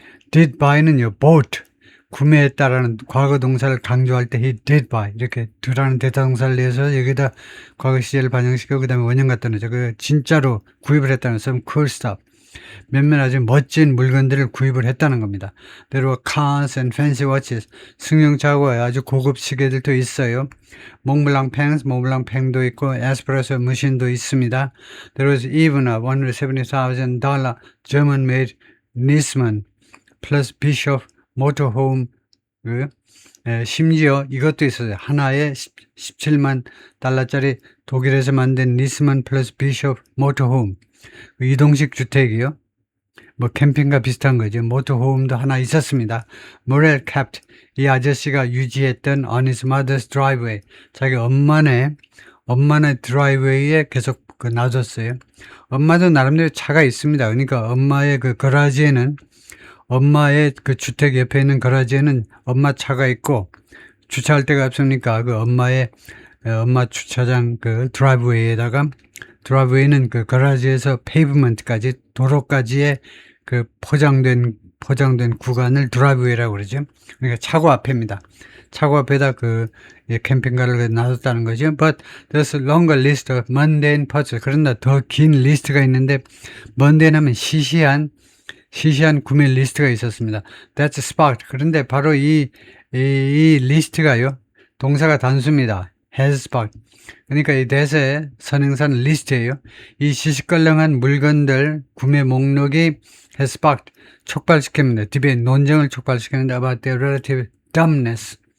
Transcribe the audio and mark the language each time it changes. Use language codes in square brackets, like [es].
[en] did buy [ko] 는요 bought 구매했다라는 과거 동사를 강조할 때 [en] he did buy [ko] 이렇게 do라는 대타동사를 내서 여기다 과거 시제를 반영시키고 그 다음에 원형 갖다 놓죠. 진짜로 구입을 했다는 [en] some cool stuff. [ko] 몇몇 아주 멋진 물건들을 구입을 했다는 겁니다. [en] There were cars and fancy watches. [ko] 승용차하고 아주 고급 시계들도 있어요. 몽블랑 팽도 있고 에스프레소 머신도 있습니다. [en] There was even a $170,000 German-made Nisman plus Bishop motorhome. [ko] 심지어 이것도 있어요. 하나에 17만 달러짜리 독일에서 만든 니스만 플러스 비숍 모터홈. 이동식 주택이요. 뭐 캠핑과 비슷한 거죠. 모터홈도 하나 있었습니다. [en] Morrell kept [ko] 이 아저씨가 유지했던 [en] on his mother's driveway. [ko] 자기 엄마네 드라이브웨이에 계속 놔뒀어요. 엄마도 나름대로 차가 있습니다. 그러니까 엄마의 거라지에는 엄마의 주택 옆에 있는 거라지에는 엄마 차가 있고 주차할 데가 없으니까 엄마 주차장 드라이브웨이에다가 드라이브웨이는 거라지에서 페이브먼트까지 도로까지의 포장된 구간을 드라이브웨이라고 그러죠. 그러니까 차고 앞에입니다. 차고 앞에다 캠핑카를 놔뒀다는 거죠. [en] But there's a longer list of mundane purchases. [ko] 그런데 더 긴 리스트가 있는데 mundane 하면 시시한 구매 리스트가 있었습니다. [en] That's sparked. [ko] 그런데 바로 이 리스트가요. 동사가 단수입니다. [en] has sparked. [ko] 그러니까 이 대세의 선행사는 리스트예요. 이 시시껄렁한 물건들 구매 목록이 [en] has sparked. [ko] 촉발시킵니다. 디베이트 논쟁을 촉발시키는데 [en] about their relative dumbness.